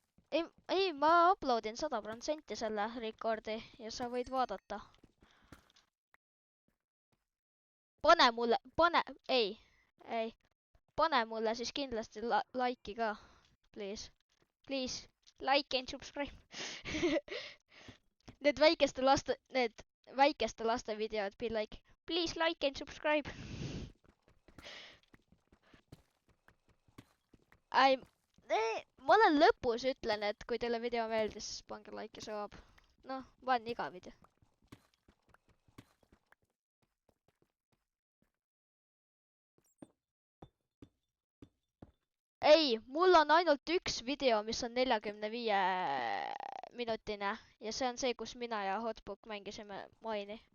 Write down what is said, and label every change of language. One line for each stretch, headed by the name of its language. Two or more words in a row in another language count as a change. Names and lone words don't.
Estonian: ei, ma uploadin 100% selle recordi ja sa võid vaadata. Ei, pane mulle siis kindlasti like'i ka,
English: please. Please, like and subscribe.
Estonian: Need väikeste laste videod
English: be like, please like and subscribe.
Estonian: Ma olen lõpus ütlen, et kui teile video meeldis, siis pange like ja sub. Noh, panen iga video. Ei, mul on ainult üks video, mis on 45 minutine ja see on see, kus mina ja Hotbook mängisime Mine'i.